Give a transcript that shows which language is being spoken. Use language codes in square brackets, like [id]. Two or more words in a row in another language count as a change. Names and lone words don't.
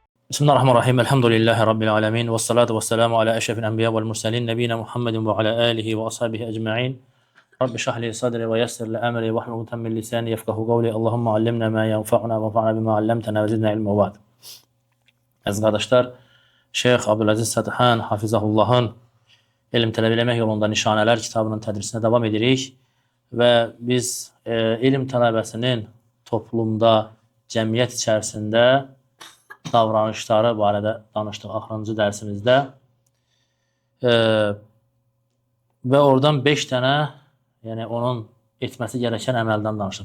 [ar] بسم الله الرحمن الرحيم. الحمد لله رب العالمين. والصلاة والسلام على أشرف الأنبياء والمرسلين. نبينا محمد وعلى آله وأصحابه أجمعين. رب اشرح لي صدري ويسر لي أمري واحلل من لساني يفقهوا قولي. اللهم علمنا ما ينفعنا وانفعنا بما علمتنا وزدنا علما وبعد. [az] Əziz qardaşlar, Şeyx Abdülaziz Sətixan Hafizahullahın elm tələb eləmək yolunda nişanələr kitabının tədrisinə davam edirik və biz elm tələbəsinin toplumda, cəmiyyət içərisində davranışları barədə danışdıq axırıncı dərsimizdə və oradan 5 dənə, yəni onun etməsi gerəkən əməldən danışdıq.